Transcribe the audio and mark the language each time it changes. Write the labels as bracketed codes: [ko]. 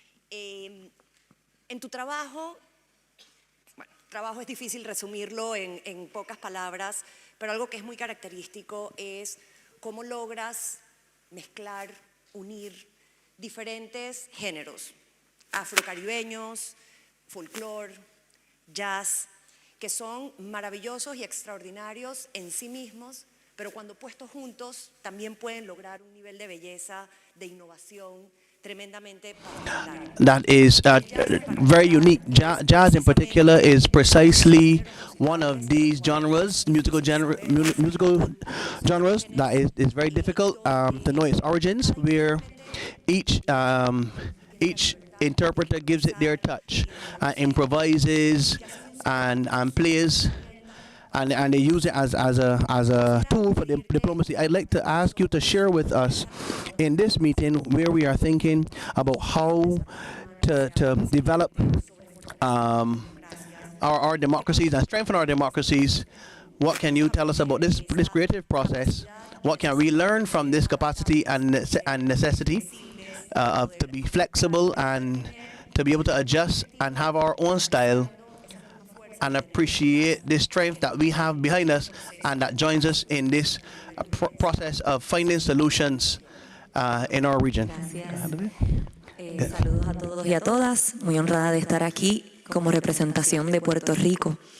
[es] En tu trabajo, trabajo es difícil resumirlo en pocas palabras, pero algo que es muy característico es cómo logras mezclar, unir diferentes géneros, afrocaribeños, folclore, jazz, que son maravillosos y extraordinarios en sí mismos, pero cuando puestos juntos también pueden lograr un nivel de belleza, de innovación tremendamente particular. [en] That is very unique. Jazz in particular is precisely one of these musical genres that is very difficult to know its origins, where each interpreter gives it their touch, improvises and plays, and they use it as a tool for diplomacy. I'd like to ask you to share with us in this meeting where we are thinking about how to develop our democracies and strengthen our democracies. What can you tell us about this creative process? What can we learn from this capacity and necessity to be flexible and to be able to adjust and have our own style, and appreciate the strength that we have behind us and that joins us in this process of finding solutions in our region. [es] Saludos a todos y a todas. Muy honrada de estar aquí como representación de Puerto Rico.